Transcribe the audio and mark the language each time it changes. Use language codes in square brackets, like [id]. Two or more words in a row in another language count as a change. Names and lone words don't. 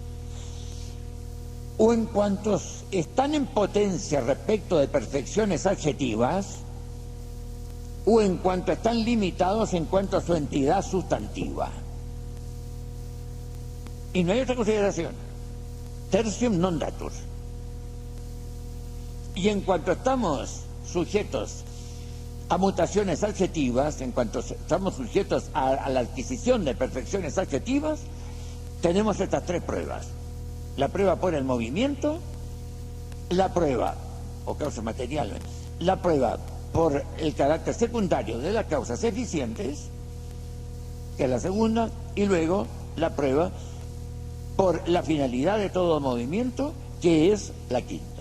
[es] O en cuantos están en potencia respecto de perfecciones adjetivas, o en cuanto están limitados en cuanto a su entidad sustantiva. Y no hay otra consideración. [la] Tertium non datur. [es] Y en cuanto estamos sujetos a mutaciones adjetivas, en cuanto estamos sujetos a la adquisición de perfecciones adjetivas, tenemos estas tres pruebas. La prueba por el movimiento, la prueba, o causa material, la prueba por el carácter secundario de las causas eficientes, que es la segunda, y luego la prueba por la finalidad de todo movimiento, que es la quinta.